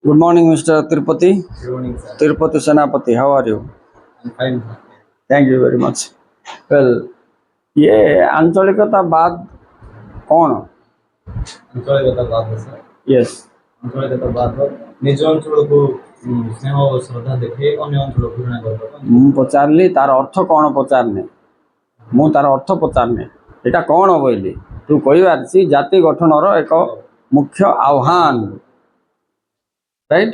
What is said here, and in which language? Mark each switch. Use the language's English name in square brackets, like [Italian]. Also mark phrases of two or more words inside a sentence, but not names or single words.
[English] Good morning, Mr. Tirupati. Good morning, sir. Tirupati Senapati, how are you? I'm fine, sir. Thank you very much. Well, [Hindi] ये आंचलिकतावाद कौन? [Odia] ଆଞ୍ଚଳିକତାବାଦ sir. [English] Yes. [Odia] ଆଞ୍ଚଳିକତାବାଦ ନିଜ ଅଞ୍ଚଳକୁ ସ୍ନେହ ଓ ଶ୍ରଦ୍ଧା ଦେଖେଇ ଅନ୍ୟ ଅଞ୍ଚଳକୁ ଘୃଣା କରିବା। ମୁଁ ପଚାରିଲି ତାର ଅର୍ଥ କ'ଣ ପଚାରିନି, ମୁଁ ତାର ଅର୍ଥ ପଚାରିନି, ଏଇଟା କ'ଣ ବୋଇଲି ତୁ କହିପାରିଛି ଜାତି ଗଠନର ଏକ ମୁଖ୍ୟ ଆହ୍ୱାନ, ରାଇଟ୍?